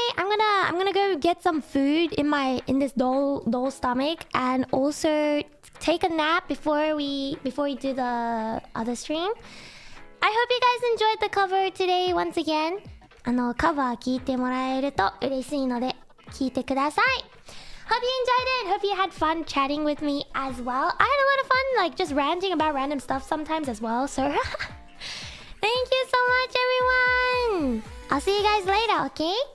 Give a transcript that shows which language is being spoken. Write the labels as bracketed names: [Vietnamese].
[English] I'm gonna go get some food in this dull stomach, and also take a nap before we do the other stream. I hope you guys enjoyed the cover today once again. [Japanese] カバー聞いてもらえると嬉しいので聞いてください。 [English] Hope you enjoyed it. Hope you had fun chatting with me as well. I had a lot of fun, like just ranting about random stuff sometimes as well. So thank you so much, everyone. I'll see you guys later, okay?